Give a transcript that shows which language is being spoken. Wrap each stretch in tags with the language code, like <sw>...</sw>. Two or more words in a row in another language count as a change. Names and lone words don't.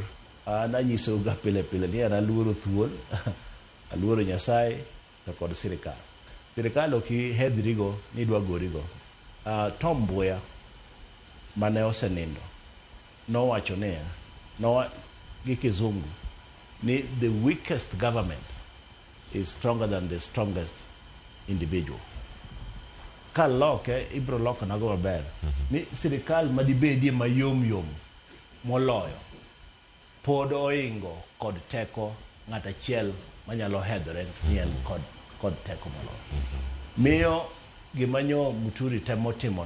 <luo>Nanyiso ga pile ni an aluoro thuol, aluoro Nyasaye to kod sirikal. Sirikal ok hedhrigo ni dwa gorigo. Tom Mboya mane osenindo nowacho ne gi kizungu ni</luo> <en>the weakest government is stronger than the strongest individual.</en> <luo>Kaloke ibro loko nago maber. Ni sirikal madibedie mayom moloyo pod oingo kod teko ng'ata chiel manyalo hedhore ni en kod teko moloyo. Miyo gimanyo Muturi temo timono.</luo>